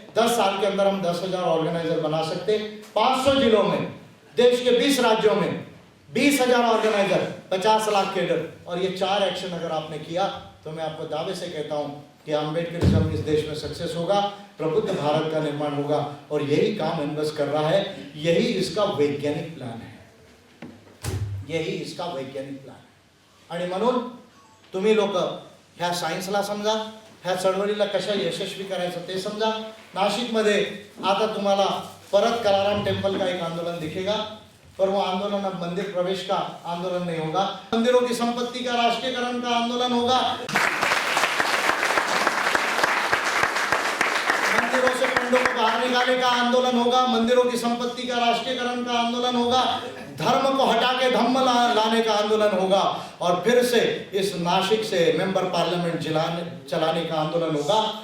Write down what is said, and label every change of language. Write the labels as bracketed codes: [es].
[hi] 10 साल के अंदर हम 10,000 ऑर्गेनाइजर बना सकते हैं। 500 जिलों में, देश के 20 राज्यों में 20,000 ऑर्गेनाइजर, 50 लाख कैडर। और ये 4 एक्शन अगर आपने किया तो मैं आपको दावे से कहता हूं कि अम्बेडकरिज्म इस देश में सक्सेस होगा, प्रबुद्ध भारत का निर्माण होगा। और यही काम इन्वेस कर रहा है, यही इसका वैज्ञानिक प्लान है, यही इसका वैज्ञानिक प्लान है। [mr] आणि म्हणून तुम्ही लोक ह्या सायन्सला समजा, ह्या चळवळीला कशा यशस्वी करायचं ते समजा। नाशिकमध्ये आता तुम्हाला परत [hi] कलाराम टेम्पल का एक आंदोलन दिखेगा, पर वो आंदोलन अब मंदिर प्रवेश का आंदोलन नहीं होगा, मंदिरों की संपत्ति का राष्ट्रीयकरण का आंदोलन होगा। मंदिरों से पंडों को बाहर निकालने का आंदोलन होगा, मंदिरों की संपत्ति का राष्ट्रीयकरण का आंदोलन होगा, धर्म को हटा के धम्म लाने का आंदोलन होगा और फिर से इस नासिक से मेंबर पार्लियामेंट चलाने का आंदोलन होगा।